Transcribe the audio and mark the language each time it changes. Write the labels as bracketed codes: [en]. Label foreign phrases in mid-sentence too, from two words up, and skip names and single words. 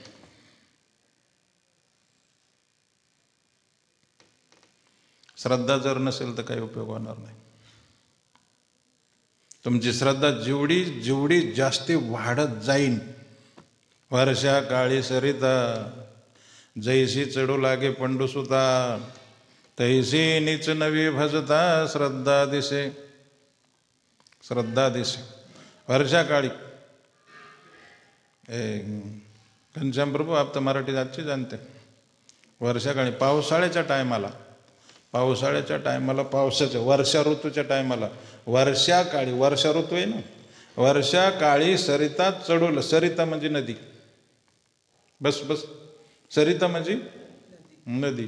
[mr] श्रद्धा जर नसेल तर काही उपयोग होणार नाही. तुमची श्रद्धा जेवढी जास्ती वाढत जाईन, वर्षा काळी सरिता जैसी चढू लागे पंडुसुता, तैसी नीच नवी भजता श्रद्धा दिसे. श्रद्धा दिसे. वर्षा काळी, घनश्याम प्रभू [hi] आप तर मराठी अच्छी जानते. [mr] वर्षा काळी पावसाळ्याच्या टायमाला, पावसाच्या वर्षा ऋतूच्या टायमाला, वर्षा काळी, वर्षा ऋतू आहे ना, वर्षा काळी सरिता चढू. सरिता म्हणजे नदी. बस सरिता म्हणजे नदी.